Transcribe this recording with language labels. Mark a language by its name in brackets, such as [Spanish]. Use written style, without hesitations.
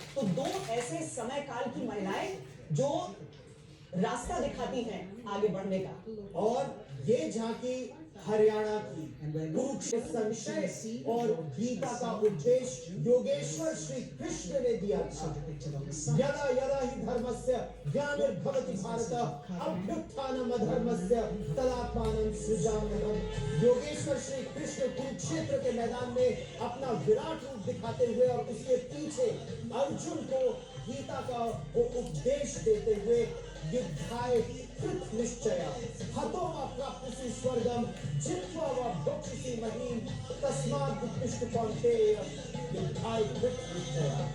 [Hindi] तो दो ऐसे समय काल की महिलाएं जो रास्ता दिखाती हैं आगे बढ़ने का। और ये झांकी हरियाणा की कुरुक्षेत्र संशय और गीता का उपदेश योगेश्वर श्री कृष्ण ने दिया था। [Sanskrit] यदा यदा ही धर्मस्य ग्लानिर्भवति भारत अभ्युत्थानम् अधर्मस्य तदात्मानं सृजाम्यहम्। [Hindi] योगेश्वर श्री कृष्ण कुरुक्षेत्र के मैदान में अपना विराट रूप दिखाते हुए और उसके पीछे अर्जुन को गीता का वो उपदेश देते हुए [Sanskrit] युद्धाय कृत निश्चय हतो वा प्राप्स्यसि स्वर्गम जित्वा वा भोक्ष्यसि महीम तस्मात् उत्तिष्ठ कौन्तेय युद्धाय कृत निश्चय।